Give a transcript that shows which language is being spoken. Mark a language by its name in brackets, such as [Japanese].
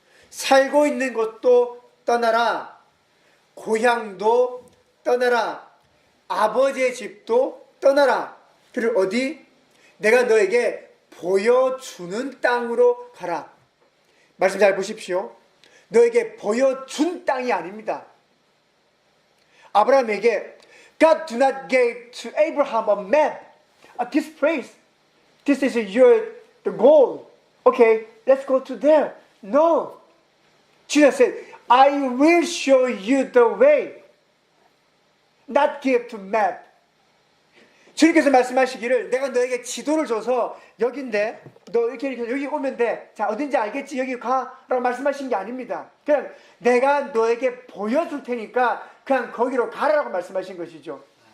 [Korean] 살고 있는 곳도 떠나라. 고향도 떠나라. 아버지의 집도 떠나라. 그리고 어디? 내가 너에게 보여주는 땅으로 가라. 말씀 잘 보십시오. 너에게 보여준 땅이 아닙니다. 아브라함에게 [English] God do not give to Abraham a map. This place. This is the goal. Okay, let's go to there. No. Jesus said, I will show you the way. Not give to map. [Korean] 주님께서 말씀하시기를 내가 너에게 지도를 줘서 여긴데 너 이렇게 여기 오면 돼. 자 어딘지 알겠지? 여기 가라고 말씀하신 게 아닙니다. 그냥 내가 너에게 보여줄 테니까 그냥 거기로 가라라고 말씀하신 것이죠.